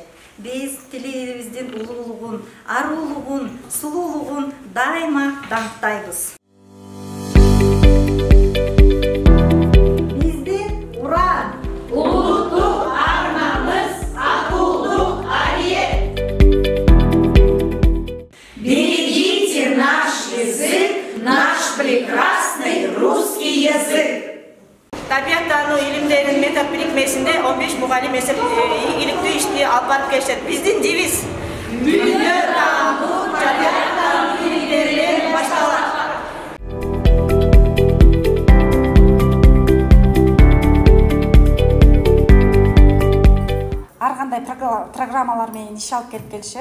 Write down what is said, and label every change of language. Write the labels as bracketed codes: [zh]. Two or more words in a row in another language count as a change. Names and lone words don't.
[ky] Биз тилибиздин улуулугун, аруулугун, сулуулугун дайыма даңктайбыз. Биздин ура! Улуттук арманыбыз акылдуу алие. [ru] Берегите наш язык, наш прекрасный русский язык. [ky] Табиаттануу илимдеринин метод бирикмесинде 15 мугалим иликтүү ишти алып барып келишет. Биздин девиз дүйнө таануу табиаттануу илимдеринен башталат. Ар кандай программалар менен иш алып келип келишет.